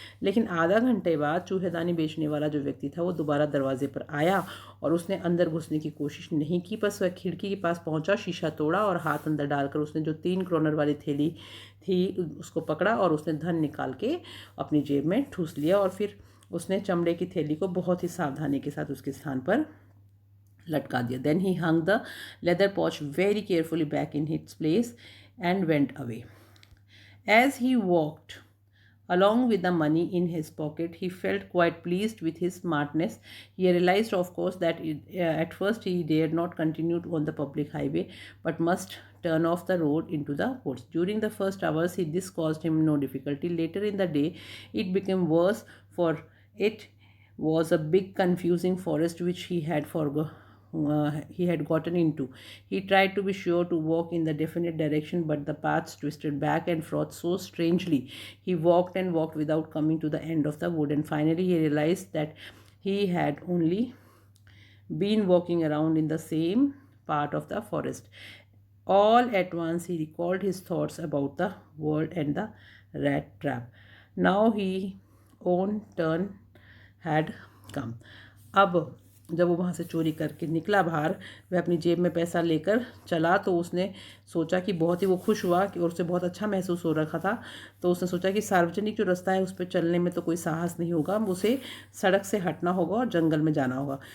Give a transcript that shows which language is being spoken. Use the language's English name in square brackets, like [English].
[Hindi] लेकिन आधा घंटे बाद चूहेदानी बेचने वाला जो व्यक्ति था वो दोबारा दरवाजे पर आया और उसने अंदर घुसने की कोशिश नहीं की, बस वह खिड़की के पास पहुंचा, शीशा तोड़ा और हाथ अंदर डालकर उसने जो 3 क्रोनर वाली थैली थी उसको पकड़ा और उसने धन निकाल के अपनी जेब में ठूस लिया। और फिर उसने चमड़े की थैली को बहुत ही सावधानी के साथ उसके स्थान पर लटका दिया। [English] Then he hung the leather pouch very carefully back in its place and went away. As he walked along with the money in his pocket, he felt quite pleased with his smartness. He realized, of course, that at first he dared not continue on the public highway, but must turn off the road into the woods. During the first hours, this caused him no difficulty. Later in the day, it became worse, for it was a big confusing forest which he had gotten into. He tried to be sure to walk in the definite direction, but the paths twisted back and forth so strangely. He walked and walked without coming to the end of the wood, and finally he realized that he had only been walking around in the same part of the forest. All at once he recalled his thoughts about the world and the rat trap. Now he own turn had come. [Hindi] अब जब वो वहाँ से चोरी करके निकला बाहर, वह अपनी जेब में पैसा लेकर चला, तो उसने सोचा कि बहुत ही वो खुश हुआ कि और उसे बहुत अच्छा महसूस हो रखा था। तो उसने सोचा कि सार्वजनिक जो रास्ता है उस पर चलने में तो कोई साहस नहीं होगा, उसे सड़क से हटना होगा और जंगल में जाना होगा।